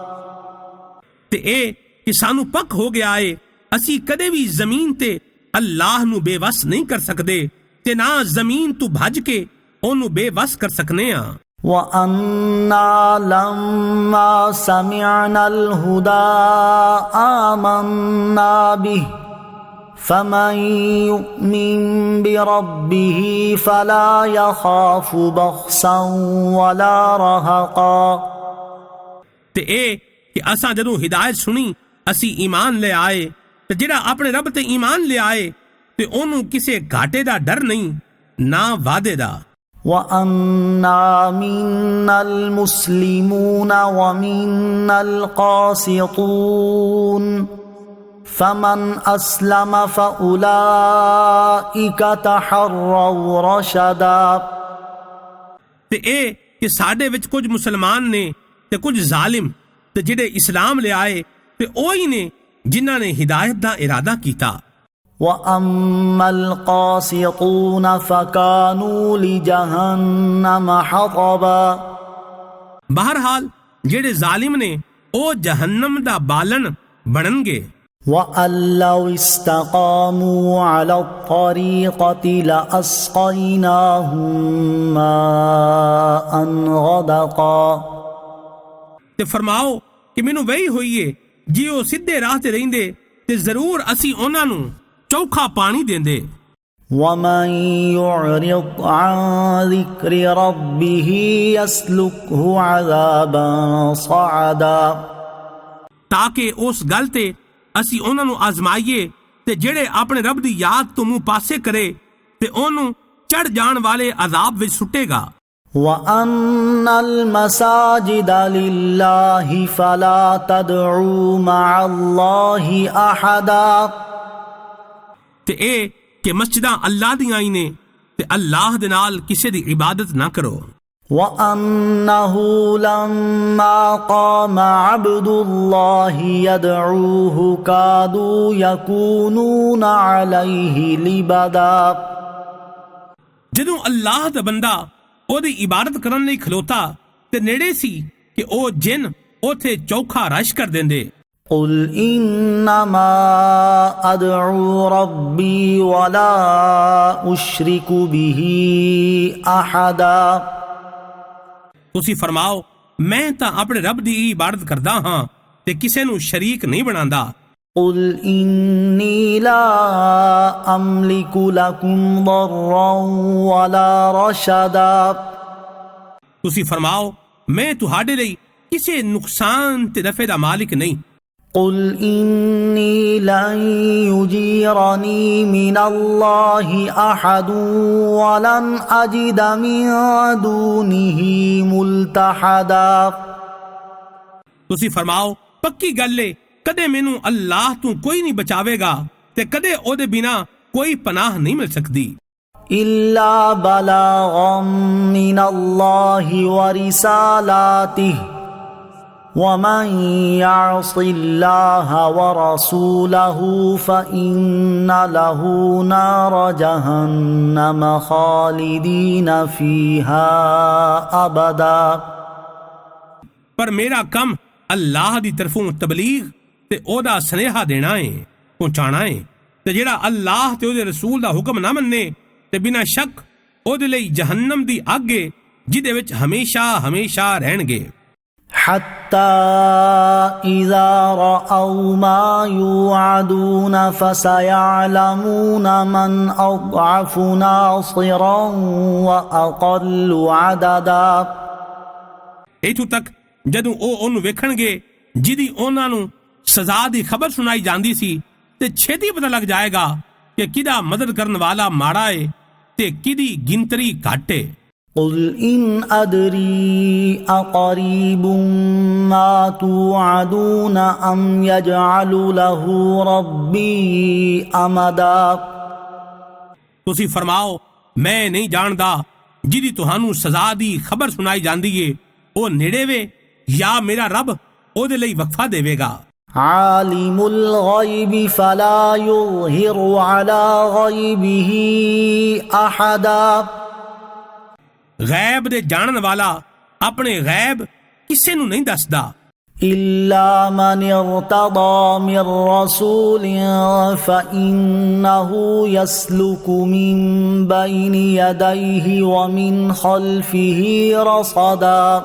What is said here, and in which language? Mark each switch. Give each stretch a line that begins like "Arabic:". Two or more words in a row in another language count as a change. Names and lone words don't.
Punjabi: تے اے کہ سانو پک ہو گیا ہے اسی کدے بھی زمین تے اللہ نو بے وس نہیں کر سکدے تے نہ زمین تو بھج کے اونوں بے وس کر سکنے ہاں۔
Arabic: وَأَنَّا لَمَّا سَمِعْنَا الْهُدَىٰ آمَنَّا بِهِ فَمَن يُؤْمِن بِرَبِّهِ فَلَا يَخَافُ بَخْسًا وَلَا رَهَقًا،
Punjabi: تے اے کہ اساں جدوں ہدایت سنی اسی ایمان لے آئے تے جڑا اپنے رب تے ایمان لے آئے تے اونوں کسے گھاٹے دا ڈر نہیں نہ وعدے دا۔
Arabic: وَأَنَّا مِنَّا الْمُسْلِمُونَ وَمِنَّا الْقَاسِطُونَ فَمَنْ أَسْلَمَ فَأُولَئِكَ تَحَرَّوْا رَشَدًا،
Punjabi: تے اے کہ ساڈے وچ کچھ مسلمان نے تے کچھ ظالم تے جڑے اسلام لے آئے تے اوہی نے ਜਿਨ੍ਹਾਂ ਨੇ ਹਿਦਾਇਤ ਦਾ ਇਰਾਦਾ ਕੀਤਾ।
Arabic: وَأَمَّا الْقَاسِطُونَ فَكَانُوا لِجَهَنَّمَ حَطَبًا
Punjabi: ਬਹਰਹਾਲ ਜਿਹੜੇ ਜ਼ਾਲਿਮ ਨੇ ਉਹ ਜਹੰਨਮ ਦਾ ਬਾਲਣ ਬਣਨਗੇ۔
Arabic: وَأَن لَّوْ اسْتَقَامُوا عَلَى الطَّرِيقَةِ لَأَسْقَيْنَاهُم مَّاءً غَدَقًا
Punjabi: ਤੇ ਫਰਮਾਓ ਕਿ ਮੈਨੂੰ ਵਹੀ ਹੋਈ ਏ ਜੇ ਉਹ ਸਿੱਧੇ ਰਾਹ ਤੇ ਰਹਿੰਦੇ ਤੇ ਜ਼ਰੂਰ ਅਸੀਂ ਉਹਨਾਂ ਨੂੰ ਚੌਖਾ ਪਾਣੀ ਦਿੰਦੇ۔
Arabic: وَمَن يُعْرِضْ عَن ذِكْرِ رَبِّهِ يَسْلُكْهُ عَذَابًا صَعَدًا
Punjabi: ਤਾਂ ਕਿ ਉਸ ਗੱਲ ਤੇ ਅਸੀਂ ਉਹਨਾਂ ਨੂੰ ਆਜ਼ਮਾਈਏ ਤੇ ਜਿਹੜੇ ਆਪਣੇ ਰੱਬ ਦੀ ਯਾਦ ਤੋਂ ਮੂੰਹ ਪਾਸੇ ਕਰੇ ਤੇ ਉਹਨੂੰ ਚੜ ਜਾਣ ਵਾਲੇ ਅਜ਼ਾਬ ਵਿੱਚ ਸੁੱਟੇਗਾ।
Arabic: وَأَنَّ الْمَسَاجِدَ لِلَّهِ فَلَا تَدْعُوا مَعَ اللَّهِ أَحَدًا
Punjabi: ਤੇ ਇਹ کہ مسجداں اللہ دیاں ہی نے تے اللہ دے نال کسے دی عبادت نہ کرو۔
Arabic: وَأَنَّهُ لَمَّا قَامَ عَبْدُ اللَّهِ يَدْعُوهُ كَادُوا يَكُونُونَ عَلَيْهِ لِبَدًا
Punjabi: جدوں اللہ دا بندہ او دی عبادت کرن لئی کھلوتا تے نیڑے سی کہ او جن اوتھے چوکھا رش کر دیندے۔
Arabic: قُلْ إِنَّمَا أَدْعُو رَبِّي وَلَا أُشْرِكُ بِهِ أَحَدًا
Punjabi: تسی فرماؤ میں تاں اپنے رب دی عبادت کردا ہاں تے کسے نو شریک نہیں بناندا۔
Arabic: قُلْ إِنِّي لَا أَمْلِكُ لَكُمْ ضَرًّا وَلَا رَشَدًا
Punjabi: تسی فرماؤ میں تہاڈے لئی کسے نقصان تے نفع دا مالک نہیں۔
Arabic: قُلْ إِنِّي لَن يُجِيرَنِي مِنَ اللَّهِ أَحَدٌ وَلَنْ أَجِدَ مِن دُونِهِ مُلْتَحَدًا
Punjabi: تسی فرماؤ پکی گل ہے کدے مینوں اللہ تو کوئی نہیں بچاوے گا تے کدے او دے بنا کوئی پناہ نہیں مل سکتی۔
Arabic: إِلَّا بَلَاغًا مِّنَ اللَّهِ وَرِسَالَاتِهِ وَمَن يَعْصِ اللَّهَ وَرَسُولَهُ فَإِنَّ لَهُ نَارَ جَهَنَّمَ خَالِدِينَ فِيهَا أَبَدًا
Punjabi: پر میرا کم اللہ دی طرفوں تبلیغ تے او دا سنیہا دینا ہے پہنچانا ہے تے جڑا اللہ تے او دے رسول دا حکم نہ مننے تے بنا شک او دے لئی جہنم دی اگ ہے جدے وچ ہمیشہ ہمیشہ رہن گے۔
Arabic: حَتَّى إِذَا رَأَوْا مَا يُوعَدُونَ فَسَيَعْلَمُونَ مَنْ أَضْعَفُ نَاصِرًا وَأَقَلُّ عَدَدًا
Punjabi: ایتھوں تک جدوں او اونوں ویکھن گے جدی انہاں نوں سزا دی خبر سنائی جاندی سی تے چھتی پتہ لگ جائے گا کہ کدا مدد کرن والا ماڑا ہے تے کدی گنتری گھٹ ہے۔
Arabic: قُلْ إِنْ أَدْرِي أَقَرِيبٌ مَا تُوعَدُونَ أَمْ يَجْعَلُ لَهُ رَبِّي أَمَدًا
Punjabi: تسی فرماؤ میں نہیں جاندا جدی تہانوں سزا دی خبر سنائی جاندی ہے او نیڑے وے یا میرا رب او دے لئی وقفہ دے گا۔
Arabic: عَالِمُ الْغَيْبِ فَلَا يُظْهِرُ عَلَى غَيْبِهِ أَحَدًا
Punjabi: غیب دے جانن والا اپنے غیب کسے نو نہیں دسدا
Arabic: إِلَّا مَنِ ارْتَضَى مِن رَّسُولٍ فَإِنَّهُ يَسْلُكُ مِن بَيْنِ يَدَيْهِ وَمِنْ خَلْفِهِ رَصَدًا